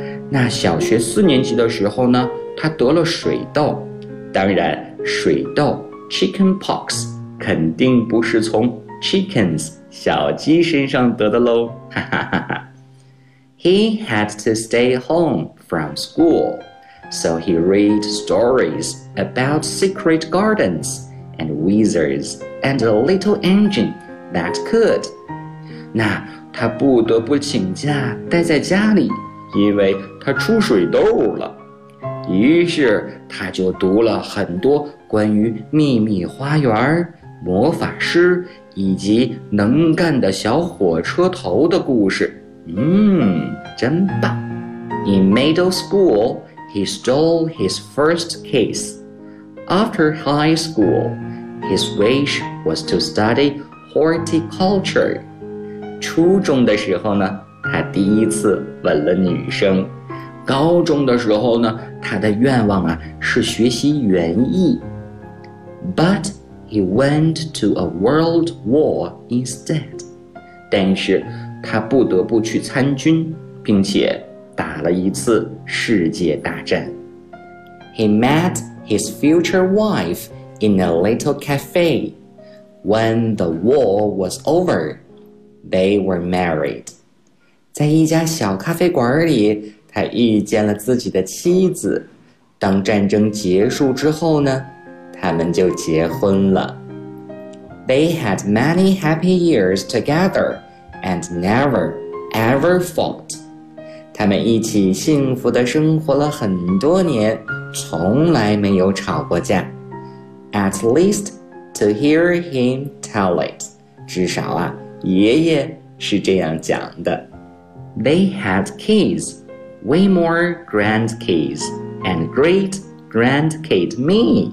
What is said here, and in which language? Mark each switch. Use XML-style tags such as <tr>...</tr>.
<zh>那小学四年级的时候呢，他得了水痘，当然水痘 chicken pox 肯定不是从 chickens 小鸡身上得的喽。</zh> <en>He had to stay home from school, so he read stories about secret gardens and wizards and a little engine that could.</en> <zh>那他不得不请假待在家里，因为他出水痘了。于是他就读了很多关于秘密花园、魔法师以及能干的小火车头的故事。嗯，真棒。</zh> <en>In middle school, he stole his first kiss. After high school, his wish was to study horticulture.</en> <zh>初中的时候呢，他第一次吻了女生。高中的时候呢，他的愿望啊是学习园艺。</zh> <en>But he went to a world war instead.</en> <zh>但是他不得不去参军，并且打了一次世界大战。</zh> <en>He met his future wife in a little cafe. When the war was over, they were married.</en> <zh>在一家小咖啡馆里，他遇见了自己的妻子，当战争结束之后呢，他们就结婚了。</zh> <en>They had many happy years together and never ever fought.</en> <zh>他们一起幸福地生活了很多年，从来没有吵过架。</zh> <en>At least to hear him tell it.</en> <zh>至少啊，爷爷是这样讲的。</zh> <en>They had kids. Way more grandkids and great grandkid me.</en>